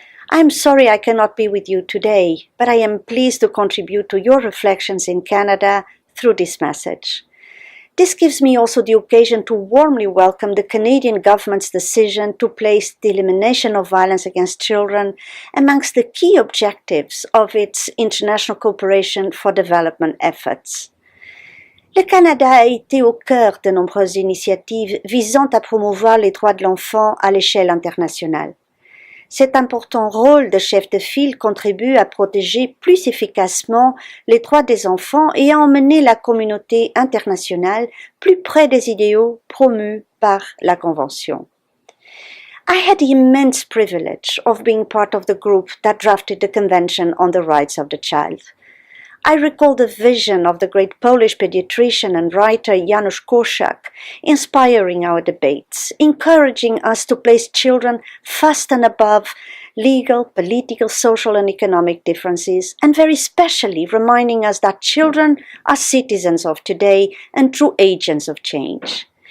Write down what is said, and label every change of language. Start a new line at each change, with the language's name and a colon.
English: I am sorry I cannot be with you today, but I am pleased to contribute to your reflections in Canada through this message. This gives me also the occasion to warmly welcome the Canadian government's decision to place the elimination of violence against children amongst the key objectives of its international cooperation for development efforts.
French: Le Canada a été au cœur de nombreuses initiatives visant à promouvoir les droits de l'enfant à l'échelle internationale. Cet important rôle de chef de file contribue à protéger plus efficacement les droits des enfants et à emmener la communauté internationale plus près des idéaux promus par la Convention.
English: I had the immense privilege of being part of the group that drafted the Convention on the Rights of the Child. I recall the vision of the great Polish pediatrician and writer Janusz Korczak, inspiring our debates, encouraging us to place children first and above legal, political, social and economic differences, and very specially reminding us that children are citizens of today and true agents of change.